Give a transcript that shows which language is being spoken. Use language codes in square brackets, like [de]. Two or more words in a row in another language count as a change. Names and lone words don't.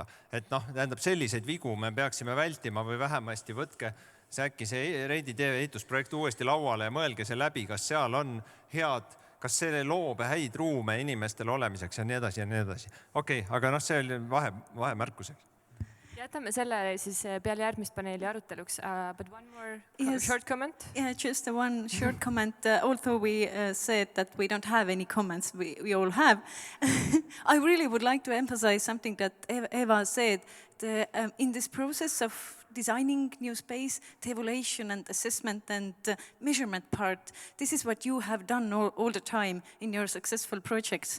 [et] Et tähendab, selliseid vigu me peaksime vältima või vähemasti võtke äkki see Reidi tee ehitusprojekt uuesti lauale ja mõelge see läbi, kas seal on head, kas see loob häid ruume inimestele olemiseks ja nii edasi ja nii edasi. Okei, aga see oli vahemärkuseks. Jätame selle siis peale järgmist paneeli aruteluks. [en] But one more short comment. Yeah, just one short comment. Although we said that we don't have any comments, we all have. I really would like to emphasize something that Eva said. In this process of designing new space, the evaluation and assessment and measurement part, this is what you have done all the time in your successful projects.